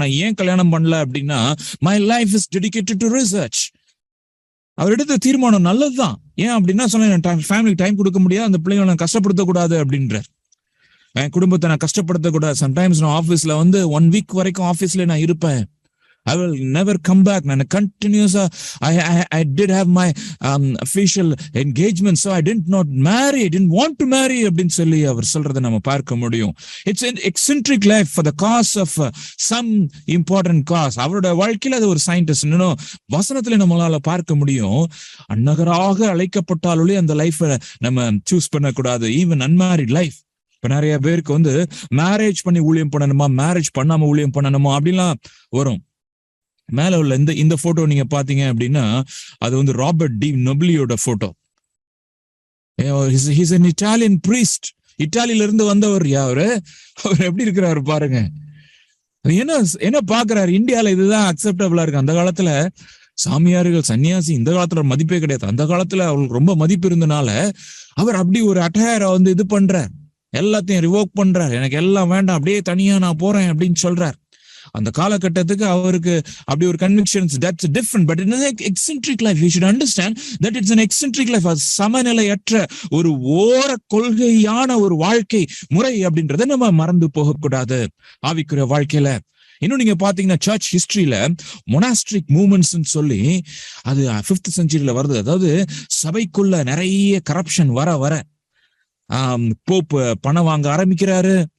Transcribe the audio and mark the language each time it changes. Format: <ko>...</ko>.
<ta>நான் ஏன் கல்யாணம் பண்ணல அப்படின்னா,</ta> <en>My life is dedicated to research.</en> <ta>அவர் எடுத்த தீர்மானம் நல்லதுதான். ஏன் அப்படின்னா சொன்ன ஃபேமிலிக்கு டைம் கொடுக்க முடியாது, அந்த பிள்ளைங்களை நான் கஷ்டப்படுத்தக்கூடாது அப்படின்றார். என் குடும்பத்தை நான் கஷ்டப்படுத்தக்கூடாது. சம்டைம்ஸ் நான் ஆஃபீஸ்ல 1 வீக் வரைக்கும் ஆஃபீஸ்ல நான் இருப்பேன்.</ta> <en>I will never come back. நான் continuous I did have my official engagement, so I didn't want to marry</en> <ta>அப்படின்னு சொல்லி அவர் சொல்றதை நம்ம பார்க்க முடியும்.</ta> <en>It's an eccentric life for the cause of some important cause.</en> <ta>அவரோட வாழ்க்கையில அது ஒரு சயின்டிஸ்ட். இன்னும் வசனத்துல நம்மளால பார்க்க முடியும், அந்நகராக அழைக்கப்பட்டாலே அந்த லைஃபை நம்ம சூஸ் பண்ணக்கூடாது.</ta> <en>Even unmarried life.</en> <ta>இப்ப நிறைய பேருக்கு மேரேஜ் பண்ணி ஊழியம் பண்ணணுமா, மேரேஜ் பண்ணாம ஊழியம் பண்ணணுமா அப்படின்லாம் வரும். மேல உள்ள இந்த போட்டோ நீங்க பாத்தீங்க அப்படின்னா அது Robert D நொபிலியோட photo.</ta> <en>He's an Italian priest.</en> <ta>இட்டாலியில இருந்து வந்தவர். அவர் எப்படி இருக்கிறாரு பாருங்க. என்ன பாக்குறாரு, இந்தியால இதுதான் அக்செப்டபிளா இருக்கு. அந்த காலத்துல சாமியார்கள், சன்னியாசி இந்த காலத்துல மதிப்பே கிடையாது. அந்த காலத்துல அவங்களுக்கு ரொம்ப மதிப்பு இருந்தனால அவர் அப்படி ஒரு அட்டையரை இது பண்றார், எல்லாத்தையும் ரிவோக் பண்றார். எனக்கு எல்லாம் வேண்டாம், அப்படியே தனியா நான் போறேன் அப்படின்னு சொல்றார். அந்த காலகட்டத்துக்கு அவருக்கு அப்படி ஒரு convictions,</ta> <en>that's different, but in an eccentric life we should understand that it's an eccentric life.</en> <ta>சமநிலையற்ற ஒரு ஓர கொள்கையான ஒரு வாழ்க்கை முறை அப்படின்றத நம்ம மறந்து போகக்கூடாது ஆவிக்குரிய வாழ்க்கையில. இன்னும் நீங்க பாத்தீங்கன்னா சர்ச் ஹிஸ்டரியில மொனாஸ்ட்ரிக் மூவ்மெண்ட்ஸ் சொல்லி அது 5th centuryல வருது. அதாவது சபைக்குள்ள நிறைய கரப்ஷன் வர போப் பணம் வாங்க ஆரம்பிக்கிறாரு.</ta>